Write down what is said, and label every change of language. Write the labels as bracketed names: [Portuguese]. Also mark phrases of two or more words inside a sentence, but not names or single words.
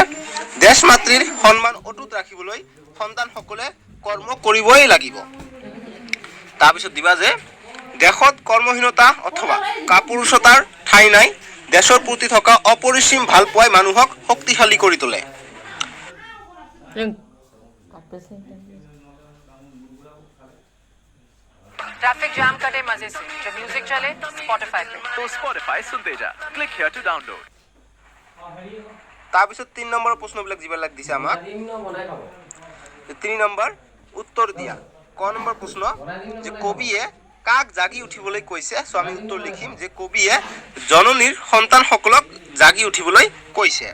[Assamese] দেশমাতৃৰ সন্মান অটুট ৰাখিবলৈ সন্তানসকলে কৰ্ম কৰিবই লাগিব। তাৰপিছত দিবা যে দেশত কৰ্মহীনতা অথবা কাপুৰুষতাৰ ঠাই নাই। দেশৰ প্ৰতি থকা অপৰিসীম ভাল পোৱাই মানুহক শক্তিশালী কৰি তোলে। [Hindi] ट्रैफिक जाम कटे मजे से, जब म्यूजिक चले स्पॉटिफाई पे। तो स्पॉटिफाई सुनते जा, [English] click here to download. [Assamese] তাৰপিছত 3 নম্বৰ প্ৰশ্নবিলাক যিবিলাক দিছে আমাক, 3 নম্বৰ উত্তৰ দিয়া। ক নম্বৰ প্ৰশ্ন যে কবিয়ে কাক জাগি উঠিবলৈ কৈছে। চ' আমি উত্তৰ লিখিম যে কবিয়ে জননীৰ সন্তানসকলক জাগি উঠিবলৈ কৈছে।